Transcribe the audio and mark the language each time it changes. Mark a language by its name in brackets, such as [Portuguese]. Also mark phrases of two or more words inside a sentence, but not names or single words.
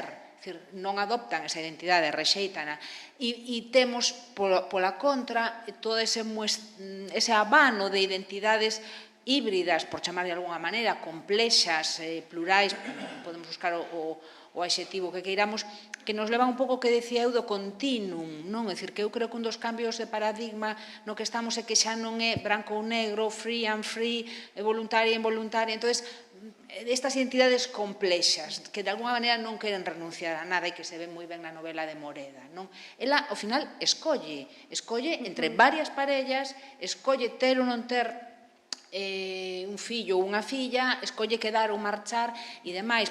[Galician] Non adoptan esa identidade, rexeitana. E temos, pola contra, todo ese abano de identidades híbridas, por chamar de alguna maneira, complexas, plurais, podemos buscar o adxetivo que queiramos, que nos levan un pouco que decía eu do continuum, non? É dicir, que eu creo que un dos cambios de paradigma no que estamos é que xa non é branco ou negro, [English] free and free, [Galician] voluntaria e involuntaria. Entón, estas identidades complexas, que de alguna maneira non queren renunciar a nada e que se ven moi ben na novela de Moreda, non? Ela, ao final, escolle entre varias parellas, escolle ter ou non ter un fillo ou unha filla, escolle quedar ou marchar e demais.